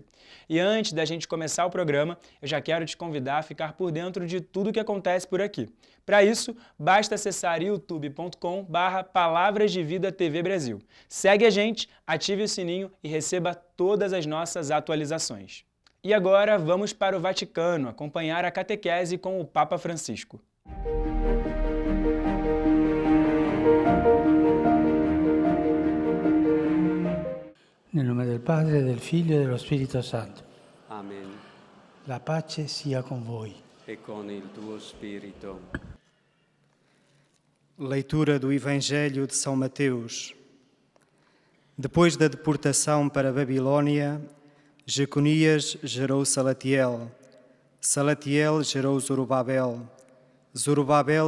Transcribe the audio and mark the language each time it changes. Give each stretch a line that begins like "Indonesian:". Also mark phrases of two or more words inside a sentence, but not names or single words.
Portuguese: E antes da gente começar o programa, eu já quero te convidar a ficar por dentro de tudo o que acontece por aqui. Para isso, basta acessar youtube.com/Palavras de Vida TV Brasil. Segue a gente, ative o sininho e receba todas as nossas atualizações. E agora vamos para o Vaticano acompanhar a catequese com o Papa Francisco.
Italian: Nel nome del Padre, del Figlio e dello Spirito Santo. Amen. La pace sia con voi. E con il tuo spirito.
Portuguese: Leitura do Evangelho de São Mateus. Depois da deportação para a Babilônia, Jeconias gerou Salatiel, Salatiel gerou Zorobabel, Zorobabel